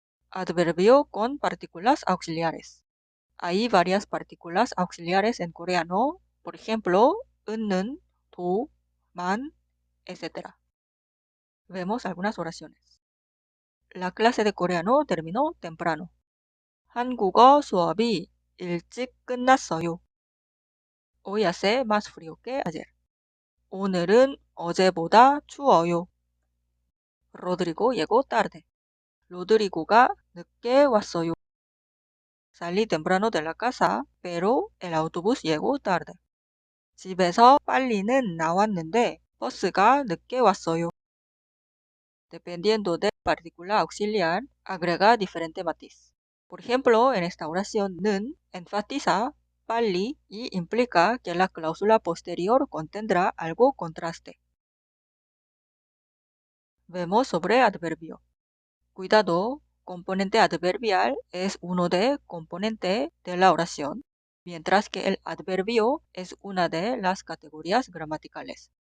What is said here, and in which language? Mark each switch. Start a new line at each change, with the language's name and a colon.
Spanish: Adverbio con partículas auxiliares. Hay varias partículas auxiliares en coreano, por ejemplo, 은는, 도, 만, etc. Vemos algunas oraciones. La clase de coreano terminó temprano.
Korean: 한국어 수업이 일찍 끝났어요.
Spanish: Hoy hace más frío que ayer.
Korean: 오늘은 어제보다 추워요.
Spanish: Rodrigo llegó tarde.
Korean: 로드리고가 늦게 왔어요.
Spanish: Salí temprano de la casa, pero el autobús llegó tarde.
Korean: 집에서 빨리는 나왔는데 버스가 늦게 왔어요.
Spanish: Dependiendo del partícula auxiliar, agrega diferente matiz. Por ejemplo, en esta oración, 는 enfatiza 빨리 y implica que la cláusula posterior contendrá algo contraste. Vemos sobre adverbio. Cuidado, componente adverbial es uno de componente de la oración, mientras que el adverbio es una de las categorías gramaticales.